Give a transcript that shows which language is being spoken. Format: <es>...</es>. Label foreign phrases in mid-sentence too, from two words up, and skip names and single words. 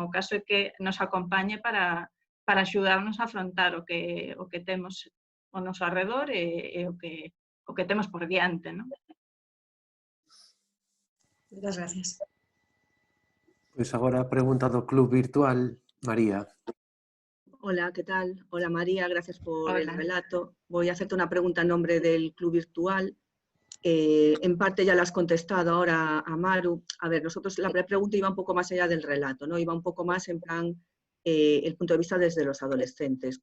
<gl>O caso é que nos acompañe para axudarnos a afrontar o que temos ao noso arredor e o que temos por diante, non? Moitas gracias. Pois agora a pregunta do Club Virtual, María.</gl> <es>Hola, ¿qué tal? Hola María, gracias por Hola. el relato. Voy a hacerte una pregunta en nombre del Club Virtual. En parte ya la has contestado ahora a Maru. A ver, la pregunta iba un poco más allá del relato, ¿no? Iba un poco más en plan el punto de vista desde los adolescentes.</es>